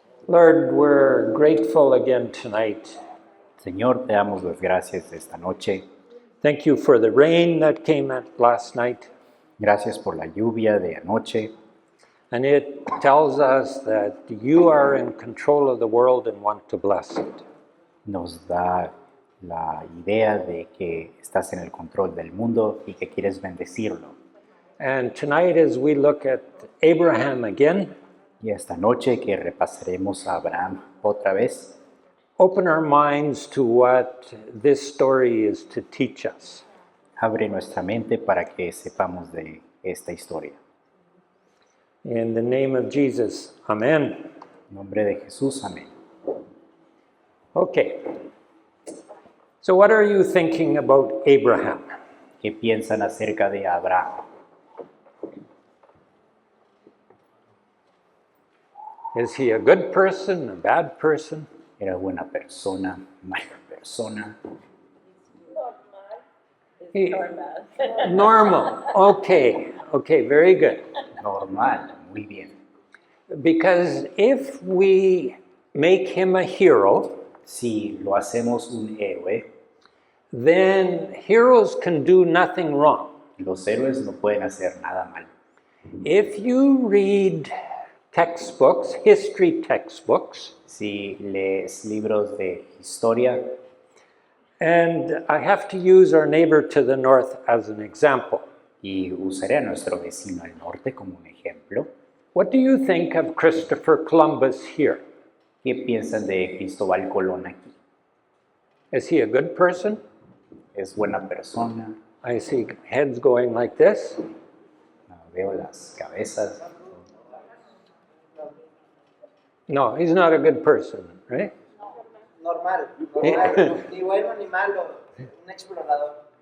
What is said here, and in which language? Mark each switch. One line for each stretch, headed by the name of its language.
English: Lord, we're grateful again tonight.
Spanish: Señor, te damos las gracias esta noche.
English: Thank you for the rain that came last night.
Spanish: Gracias por la lluvia de anoche.
English: And it tells us that you are in control of the world and want to bless it.
Spanish: Nos da la idea de que estás en el control del mundo y que quieres bendecirlo.
English: And tonight, as we look at Abraham again,
Spanish: Y esta noche que repasaremos a Abraham otra vez,
English: open our minds to what this story is to teach us.
Spanish: abre nuestra mente para que sepamos de esta historia.
English: In the name of Jesus, amen.
Spanish: En nombre de Jesús, amén.
English: Okay. So what are you thinking about Abraham?
Spanish: ¿Qué piensan acerca de Abraham?
English: Is he a good person, a bad person?
Spanish: ¿Era buena persona, mala persona?
English: He- Normal. Okay, very good.
Spanish: Normal, muy bien.
English: Because if we make him a hero,
Spanish: Si lo hacemos un héroe,
English: then heroes can do nothing wrong.
Spanish: los héroes no pueden hacer nada mal.
English: If you read textbooks, history textbooks,
Spanish: Si lees libros de historia,
English: and I have to use our neighbor to the north as an example,
Spanish: y usaré a nuestro vecino al norte como un ejemplo,
English: what do you think of Christopher Columbus here?
Spanish: ¿qué piensan de Cristóbal Colón aquí?
English: Is he a good person?
Spanish: ¿Es buena persona?
English: I see heads going like this.
Spanish: Veo las cabezas.
English: No, he's not a good person, right?
Spanish: Normal, ni bueno ni malo, un explorador.